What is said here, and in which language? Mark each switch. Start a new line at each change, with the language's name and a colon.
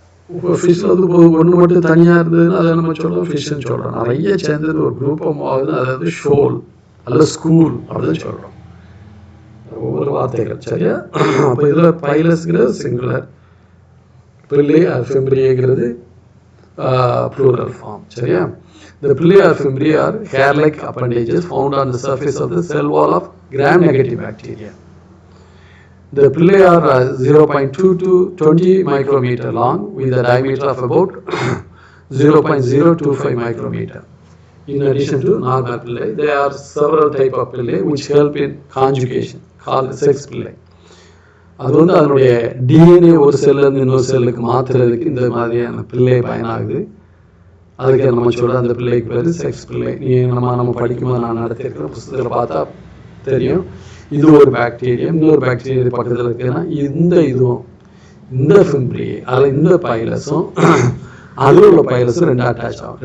Tamil: இப்போ ஃபிஷ்ஷில் வந்து ஒன்று மட்டும் தனியாக இருந்ததுன்னா அதை நம்ம சொல்கிறோம் ஃபிஷ்ஷுன்னு சொல்கிறோம். நிறைய சேர்ந்தது ஒரு குரூப்பம் ஆகுது, அதாவது ஷோல் அல்ல ஸ்கூல் அப்படின்னு சொல்கிறோம். ஒவ்வொரு வார்த்தைகள். சரியா? அப்போ இதில் பைலஸ்ங்கிறது சிங்குலர், பிள்ளை ஆர் ஃபிம்ப்ரிయేங்கிறது
English: plural form.
Tamil: சரியா?
English: The pili or fimbria are hair-like appendages found on the surface of the cell wall of gram-negative bacteria. The pili are 0.2 to 20 micrometer long with a diameter of about 0.025 micrometer. In addition to normal pili, there are several types of pili which help in conjugation, called sex pili.
Tamil: அது வந்து அதனுடைய DNA ஒரு செல்லேருந்து இன்னொரு செல்லுக்கு மாற்றுறதுக்கு இந்த மாதிரியான பிள்ளை பயனாகுது. அதுக்கு நம்ம சொல்கிற அந்த பிள்ளைக்கு பேர் செக்ஸ் பிள்ளை. நம்ம படிக்கும்போது நான் நடத்திருக்கிற புத்தகத்தில் பார்த்தா தெரியும். இது ஒரு பாக்டீரியா, இன்னொரு பாக்டீரியா பக்கத்தில் இருக்குதுன்னா இதுவும் இந்த ஃபிம்ப்ரியே அதில் இந்த பைலஸும் அதில் உள்ள பைலஸும் ரெண்டு அட்டாச் ஆகும்.